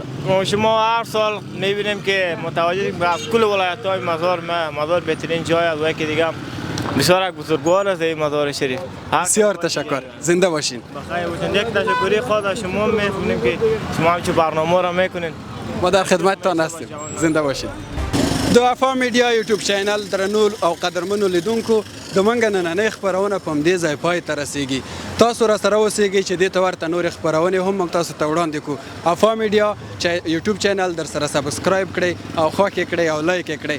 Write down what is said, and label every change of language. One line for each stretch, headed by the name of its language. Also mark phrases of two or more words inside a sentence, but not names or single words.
Persian: شما هر سال میبینیم که متوجه از کل ولایت‌های مزار بهترین جای است و که دیگه بسیار بزرگوار است این مزار شریف. بسیار تشکر، زنده باشین. بخیر باشین. یک تشکری خدا شما می‌فهمیم که شما هم چه برنامه را میکنین. ما در خدمتتان هستیم، زنده باشین.
Pashto: د وفا میډیا یوټیوب چینل درنو او قدرمنو لیدونکو د منګ نننۍ خپرونه په همدې ځای پای ته رسیږي. تاسو را سره اوسئ چې دې ته ورته نورې خپرونې هم موږ تاسو ته وړاندې کړو. وفا میډیا یوټیوب چینل در سره سبسکرایب کړئ او خوښ یې کړئ او لایک یې کړئ.